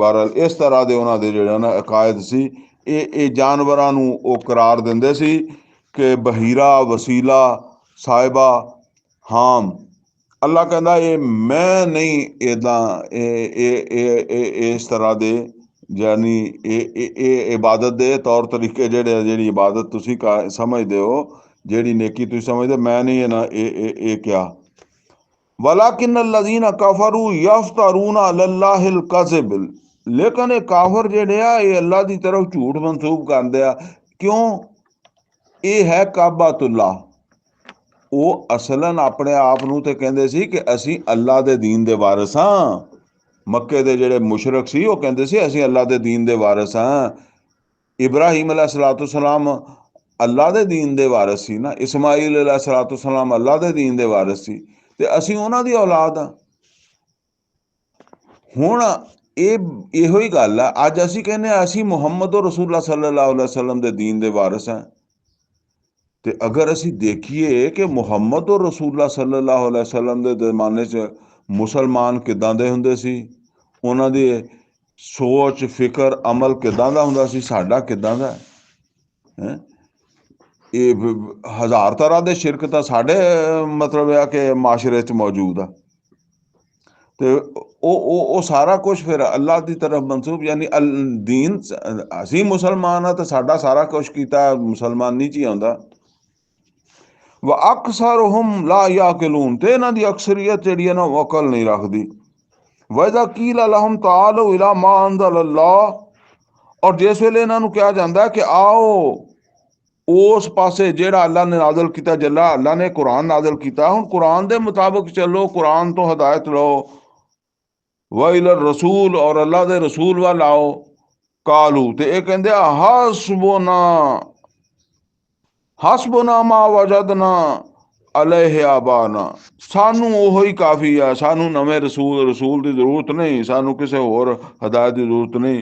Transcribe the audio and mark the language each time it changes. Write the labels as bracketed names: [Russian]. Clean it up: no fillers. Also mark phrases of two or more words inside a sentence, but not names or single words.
[Punjabi] ਬਹਰਹਾਲ ਇਸ ਤਰ੍ਹਾਂ ਦੇ ਉਹਨਾਂ ਦੇ ਜਿਹੜਾ ਨਾ ਅਕਾਇਦ ਸੀ। ਇਹ ਜਾਨਵਰਾਂ ਨੂੰ ਉਹ ਕਰਾਰ ਦਿੰਦੇ ਸੀ ਕਿ ਬਹੀਰਾ, ਵਸੀਲਾ, ਸਾਹਿਬਾ, ਹਾਮ। ਅੱਲਾ ਕਹਿੰਦਾ ਇਹ ਮੈਂ ਨਹੀਂ ਇੱਦਾਂ ਇਸ ਤਰ੍ਹਾਂ ਦੇ ਯਾਨੀ ਇਹ ਇਬਾਦਤ ਦੇ ਤੌਰ ਤਰੀਕੇ ਜਿਹੜੇ ਜਿਹੜੀ ਇਬਾਦਤ ਤੁਸੀਂ ਸਮਝਦੇ ਹੋ, ਜਿਹੜੀ ਨੇਕੀ ਤੁਸੀਂ ਸਮਝਦੇ, ਮੈਂ ਨਹੀਂ ਇਹ ਕਿਹਾ। [Arabic] ولكن الذين كفروا يفترون على الله الكذب. [Punjabi] लेकिन ਇਹ ਕਾਫਰ ਜਿਹੜੇ ਆ ਇਹ ਅੱਲਾ ਦੀ ਤਰਫ ਝੂਠ ਮਨਸੂਬ ਕਰਦੇ ਆ। ਕਿਉਂ? ਇਹ ਹੈ ਕਾਬਾਤੁल्लाह। ਉਹ ਅਸਲਨ ਆਪਣੇ ਆਪ ਨੂੰ ਤੇ ਕਹਿੰਦੇ ਸੀ ਕਿ ਅਸੀਂ ਅੱਲਾ ਦੇ ਦੀਨ ਦੇ ਵਾਰਿਸ ਹਾਂ। ਮੱਕੇ ਦੇ ਜਿਹੜੇ ਮੁਸ਼ਰਕ ਸੀ ਉਹ ਕਹਿੰਦੇ ਸੀ ਅਸੀਂ ਅੱਲਾ ਦੇ ਦੀਨ ਦੇ ਵਾਰਿਸ ਹਾਂ। ਇਬਰਾਹੀਮ अलैहिस्सलाम ਅੱਲਾ ਦੇ ਦੀਨ ਦੇ ਵਾਰਿਸ ਸੀ ਨਾ, ਇਸਮਾਈਲ अलैहिस्सलाम ਅੱਲਾ ਦੇ ਦੀਨ ਦੇ ਵਾਰਿਸ ਸੀ, ਤੇ ਅਸੀਂ ਉਹਨਾਂ ਦੀ ਔਲਾਦ ਆ। ਹੁਣ ਇਹੋ ਹੀ ਗੱਲ ਆ। ਅੱਜ ਅਸੀਂ ਕਹਿੰਦੇ ਆ ਅਸੀਂ ਮੁਹੰਮਦ ਰਸੂਲullah [Arabic] صلى الله عليه وسلم [Punjabi] ਦੇ ਦੀਨ ਦੇ ਵਾਰਿਸ ਹਾਂ। ਤੇ ਅਗਰ ਅਸੀਂ ਦੇਖੀਏ ਕਿ ਮੁਹੰਮਦ ਰਸੂਲullah [Arabic] صلى الله عليه وسلم [Punjabi] ਦੇ ਜ਼ਮਾਨੇ 'ਚ ਮੁਸਲਮਾਨ ਕਿੱਦਾਂ ਦੇ ਹੁੰਦੇ ਸੀ, ਉਹਨਾਂ ਦੀ ਸੋਚ, ਫਿਕਰ, ਅਮਲ ਕਿੱਦਾਂ ਦਾ ਹੁੰਦਾ ਸੀ, ਸਾਡਾ ਕਿੱਦਾਂ ਦਾ ਹੈ। ਇਹ ਹਜ਼ਾਰ ਤਰ੍ਹਾਂ ਦੇ ਸ਼ਿਰਕ ਤਾਂ ਸਾਡੇ ਮਤਲਬ ਆ ਕਿ ਮਾਸ਼ਰੇ 'ਚ ਮੌਜੂਦ ਆ। ਤੇ ਉਹ ਸਾਰਾ ਕੁਝ ਫਿਰ ਅੱਲਾ ਦੀ ਤਰਫ ਮਨਸੂਬ, ਯਾਨੀ ਦੀਨ। ਅਸੀਂ ਮੁਸਲਮਾਨ ਆ ਤੇ ਸਾਡਾ ਸਾਰਾ ਕੁਝ ਕੀਤਾ ਮੁਸਲਮਾਨੀ 'ਚ ਹੀ ਆਉਂਦਾ। [Arabic] وأكثرهم لا يعقلون. [Punjabi] ਤੇ ਇਹਨਾਂ ਦੀ ਅਕਸਰੀਅਤ ਜਿਹੜੀ ਹੈ ਨਾ ਉਹ ਅਕਲ ਨਹੀਂ ਰੱਖਦੀ। [Arabic] وإذا قيل لهم تعالوا إلى ما أنزل الله. [Punjabi] ਔਰ ਜਿਸ ਵੇਲੇ ਇਹਨਾਂ ਨੂੰ ਕਿਹਾ ਜਾਂਦਾ ਕਿ ਆਓ ਉਸ ਪਾਸੇ ਜਿਹੜਾ ਅੱਲਾ ਨੇ ਨਾਜ਼ਲ ਕੀਤਾ, ਜੱਲਾ ਅੱਲਾ ਨੇ ਕੁਰਾਨ ਨਾਜ਼ਲ ਕੀਤਾ, ਹੁਣ ਕੁਰਾਨ ਦੇ ਮੁਤਾਬਕ ਚੱਲੋ, ਕੁਰਾਨ ਤੋਂ ਹਦਾਇਤ ਲਓ। [Arabic] وإلى رسول, [Punjabi] और ਅੱਲਾ ਦੇ ਰਸੂਲ ਵੱਲ ਆਓ। ਕਾਲੂ, ਤੇ ਇਹ ਕਹਿੰਦੇ ਆ [Arabic] حسبنا ما وجدنا عليه آباءنا. [Punjabi] ਸਾਨੂੰ ਉਹੋ ਹੀ ਕਾਫੀ ਆ, ਸਾਨੂੰ ਨਵੇਂ ਰਸੂਲ ਦੀ ਜ਼ਰੂਰਤ ਨਹੀਂ, ਸਾਨੂੰ ਕਿਸੇ ਹੋਰ ਹਦਾਇਤ ਦੀ ਜ਼ਰੂਰਤ ਨਹੀਂ।